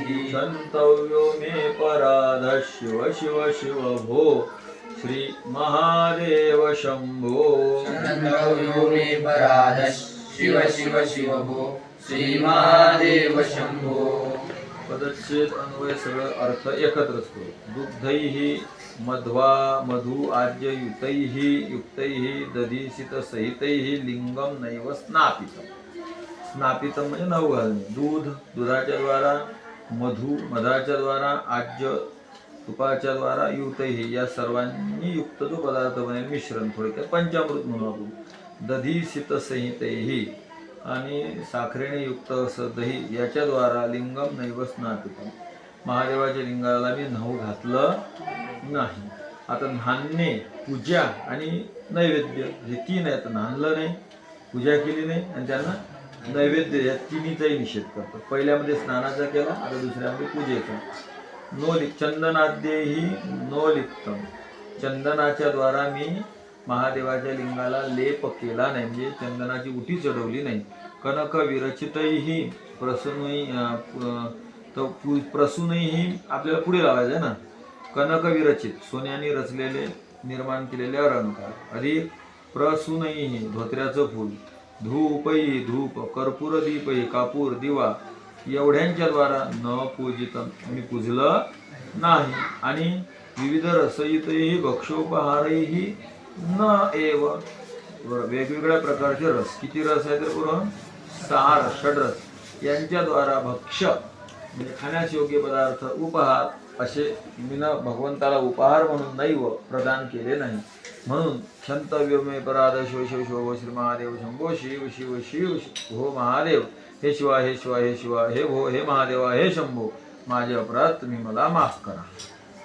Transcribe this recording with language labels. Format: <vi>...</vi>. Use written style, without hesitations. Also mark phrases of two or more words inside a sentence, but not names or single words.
<sa>क्षन्तव्यो मे पराधः शिव शिव शिव भो श्रीमहादेव शम्भो क्षन्तव्यो मे पराधः शिव शिव शिव भो श्रीमहादेव शम्भो</sa> <mr>पदच्छेद अन्वय सगळं अर्थ एकत्रच करू.</mr> <sa>दुग्धैः मधु आज्ययुतैः युक्तैः दधिसितसहितैः लिंगम नैव स्नापितम.</sa> <mr>स्नापितम म्हणजे नऊ घालणे. दूध दुधाच्या द्वारा, मधाच्या द्वारा, आज्य तुपाच्या द्वारा, युतैः या सर्वांनी युक्त जो पदार्थ बनेल मिश्रण थोडक्यात पंचामृत म्हणू आपण. दधिसितसहितैः आणि साखरेने युक्त असं दही याच्या द्वारा</mr> <sa>लिंगम नैव स्नापितम.</sa> <mr>महादेवाच्या लिंगाला मी न्हाऊ घातलं नाही. आता न्हाणणे, पूजा आणि नैवेद्य हे तीन आहेत. न्हाणलं नाही, पूजा केली नाही आणि त्यांना नैवेद्य या तिन्हीचाही निषेध करतो. पहिल्यामध्ये स्नानाचा केला, आता दुसऱ्यामध्ये पूजेचा.</mr> <sa>चंदनाद्यैहि नोलिप्तम.</sa> <mr>चंदनाच्या द्वारा मी महादेवाच्या लिंगाला लेप केला नाही, म्हणजे चंदनाची उटी चढवली नाही.</mr> <sa>कनक विरचितही प्रसूनही</sa> <mr>आपल्याला पुढे लावायचं आहे ना.</mr> <sa>कनक विरचित</sa> <mr>सोन्याने रचलेले निर्माण केलेले अलंकार.</mr> <sa>अधिक प्रसूनही</sa> <mr>धोत्र्याचं फूल. धूपही धूप,</mr> <sa>कर्पूर दीपही</sa> <mr>कापूर दिवा एवढ्यांच्या द्वारा</mr> <sa>न पूजितम</sa> <mr>मी पूजलं नाही. आणि</mr> <sa>विविध रसयुतही भक्षोपहारही न एव</sa> <mr>वेगवेगळ्या प्रकारचे रस. किती रस आहे तर पुरं 6 षड्रस यांच्या द्वारा भक्ष म्हणजे खाण्यास योग्य पदार्थ, उपहार असे मीन भगवंताला उपहार म्हणून नैव प्रदान केले नाही.</mr> <sa>म्हणून क्षंतव्यो मे पराध शिव शिव शिव श्री महादेव शंभो शिव शिव शिव हो महादेव.</sa> <mr>हे शिवा हे शिवा हे शिवा हे भो हे महादेवा हे शंभो. माझे अपराध तुम्ही मला माफ करा.</mr>